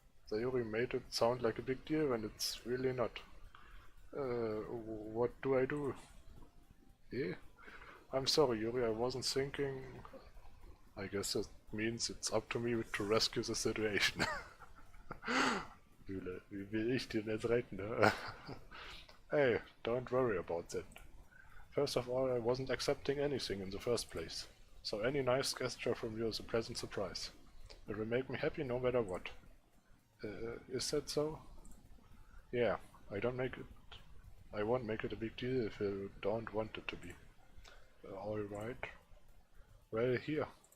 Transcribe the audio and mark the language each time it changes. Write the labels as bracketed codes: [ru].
[en] Sayuri made it sound like a big deal when it's really not. What do I do? Eh? I'm sorry, Yuri, I wasn't thinking... I guess that means it's up to me to rescue the situation. [de] Wie will ich den jetzt retten, ne? [en] Hey, don't worry about that. First of all, I wasn't accepting anything in the first place. So any nice gesture from you is a pleasant surprise. It will make me happy no matter what. Is that so? Yeah, I won't make it a big deal if you don't want it to be. Alright. Well, here.